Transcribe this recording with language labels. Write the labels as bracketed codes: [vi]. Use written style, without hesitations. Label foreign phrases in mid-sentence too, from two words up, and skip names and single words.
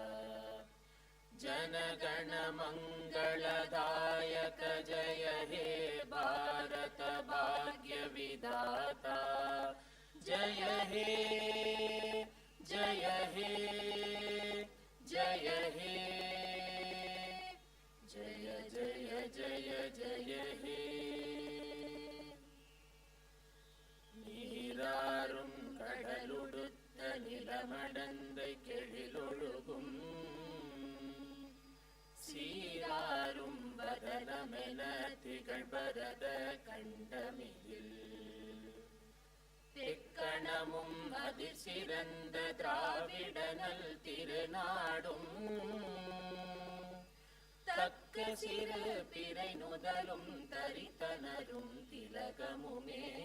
[bn] জনগণ মঙ্গলদায়ক জয় হে ভারত ভাগ্য বিধাতা। জয় হে জয় হে জয় হে, জয় জয় জয় জয় হে। [ta] நீராறும் கடலுடுத்த நிலமடந்தை கெழிலொழுகும், சீராறும் வதனமென திகழ்பரத கண்டமிதில், தெக்கணமும் அதிசிறந்த திராவிடனல் திருநாடும், தக்க சிறு பிறை நுதலும் தரித்தனரும் திலகமுமே,